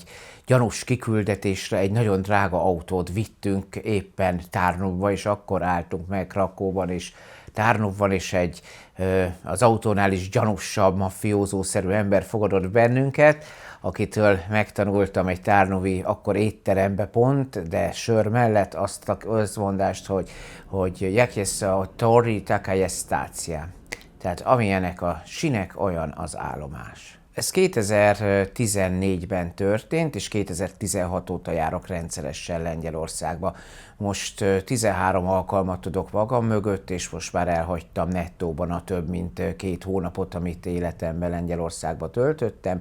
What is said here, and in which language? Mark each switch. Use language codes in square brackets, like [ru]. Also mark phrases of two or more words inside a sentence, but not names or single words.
[hu] gyanús kiküldetésre, egy nagyon drága autót vittünk éppen Tarnówba, és akkor álltunk meg Krakóban és Tarnówban, és egy az autónál is gyanúsabb, mafiózószerű ember fogadott bennünket, akitől megtanultam egy tarnovi, akkor étterembe pont, de sör mellett azt a közmondást, hogy [pl] jak jest a tori, taka jest stacja. [hu] Tehát amilyenek a sinek, olyan az állomás. Ez 2014-ben történt, és 2016 óta járok rendszeresen Lengyelországba. Most 13 alkalmat tudok magam mögött, és most már elhagytam nettóban a több mint 2 hónapot, amit életemben Lengyelországba töltöttem.